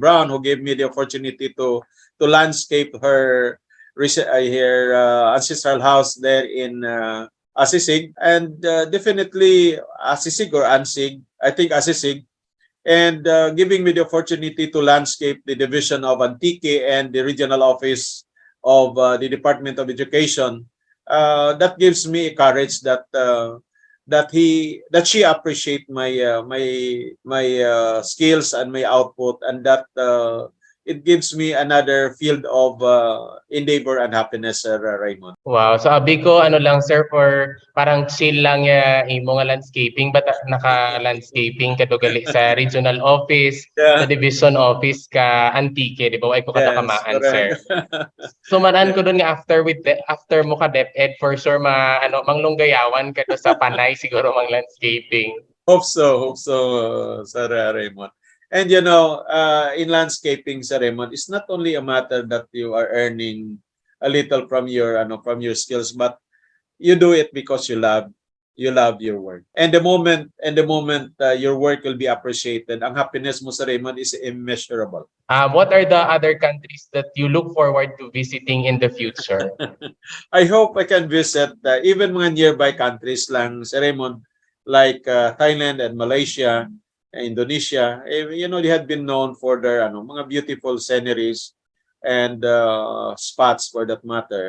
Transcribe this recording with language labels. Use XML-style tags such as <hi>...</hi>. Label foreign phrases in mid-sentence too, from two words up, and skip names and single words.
<en>Brown, who gave me the opportunity to landscape her ancestral house there in Asisig, and definitely Asisig or Ansig, I think Asisig, and giving me the opportunity to landscape the division of Antique and the regional office of the Department of Education. That gives me courage that she appreciate my skills and my output, and that it gives me another field of endeavor and happiness, Sir Raymond.</en> <hil>Wow, so abi ko ano lang sir for parang chill lang ya imo nga landscaping but naka-landscaping kadugali sa</hil> <en>regional office,</en> <hil>sa</hil> <en>Yeah. division office</en> <hil>ka Antique, di ba? Ay ko</hil> <en>Yes,</en> <hil>kadakamaan sir.</hil> <en>correct.</en> <hil>So manan</hil> <en>Yeah.</en> <hil>ko dun nga after mo ka DepEd for sure manglunggayawan ka do sa Panay siguro mang landscaping.</hil> <en>Hope so, Sir Raymond. And in landscaping, Sir Raymond, it's not only a matter that you are earning a little from your skills, but you do it because you love your work. And the moment your work will be appreciated,</en> <hil>ang happiness mo, Sir Raymond,</hil> <en>is immeasurable. What are the other countries that you look forward to visiting in the future? I hope I can visit even mga nearby countries lang, Sir Raymond, like Thailand and Malaysia, Indonesia. They had been known for their mga beautiful sceneries and spots for that matter.</en>